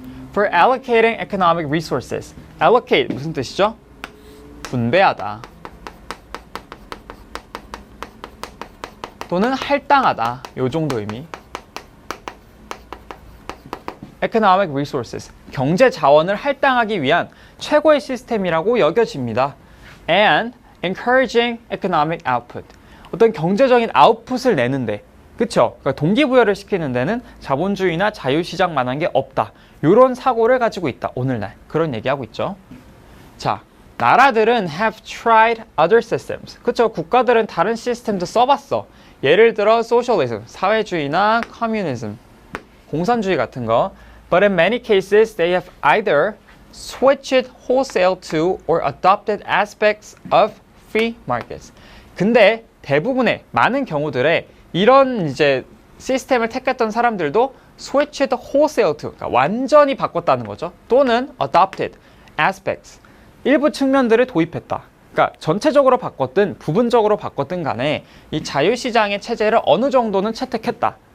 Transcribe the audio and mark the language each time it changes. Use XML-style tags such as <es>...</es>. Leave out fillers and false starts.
<en>For allocating economic resources.</en> <ko>allocate 무슨 뜻이죠? 분배하다. 또는 할당하다. 요 정도 의미.</ko> <en>economic resources.</en> <ko>경제 자원을 할당하기 위한 최고의 시스템이라고 여겨집니다.</ko> <en>And encouraging economic output.</en> <ko>어떤 경제적인 아웃풋을 내는데, 그쵸? 그러니까 동기부여를 시키는 데는 자본주의나 자유시장만한 게 없다. 이런 사고를 가지고 있다. 오늘날 그런 얘기하고 있죠. 자, 나라들은</ko> <en>have tried other systems.</en> <ko>그쵸? 국가들은 다른 시스템도 써봤어. 예를 들어</ko> <en>socialism,</en> <ko>사회주의나</ko> <en>communism,</en> <ko>공산주의 같은 거.</ko> <en>But in many cases, they have either switched wholesale to or adopted aspects of free markets.</en> <ko>근데 대부분의 많은 경우들에 이런 이제 시스템을 택했던 사람들도</ko> <en>switched wholesale to,</en> <ko>그러니까 완전히 바꿨다는 거죠. 또는</ko> <en>adopted aspects,</en> <ko>일부 측면들을 도입했다. 그러니까 전체적으로 바꿨든 부분적으로 바꿨든 간에 이 자유시장의 체제를 어느 정도는 채택했다.</ko>